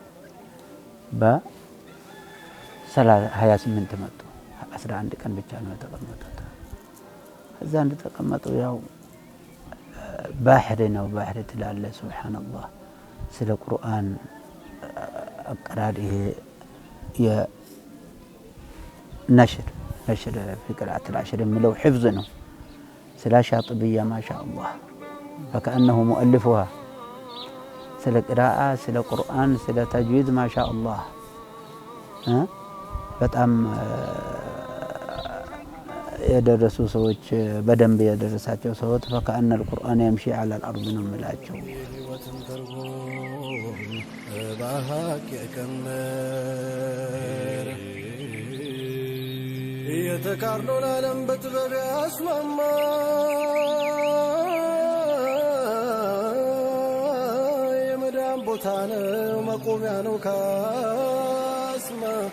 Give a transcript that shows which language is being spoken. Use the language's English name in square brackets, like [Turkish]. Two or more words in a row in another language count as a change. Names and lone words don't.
[Amharic] በ28 መጡ። 11 ቀን ብቻ ነው የተቀመጡት። እዛ እንደተቀመጡ ያው ባህር ነው ባህር ትላለ። ሱብሃንአላህ ስለ ቁርአን አቀራር ይሄ የነሽር [Arabic] في قراءة العشر [Amharic] የሚለው حفظ ነው። ስለ ሻጥብያ ማሻአላህ [Arabic] فكأنه مؤلفها [Amharic] ስለ ቅራአ ስለ ቁርአን ስለ ተጅዊድ ማሻአላህ በጣም የደረሱ ሰዎች በደንብ የደረሳቸው ሰዎች [Arabic] فكأن القرآن يمشي على الأرض [Amharic] ነው የሚላቸው። የህይወትን ትርጉም በሀቅ የቀመረ የተቃርኖን ዓለም በጥበብ ያስማማ የመዳን ቦታ ነው መቆሚያ ነው ካስማ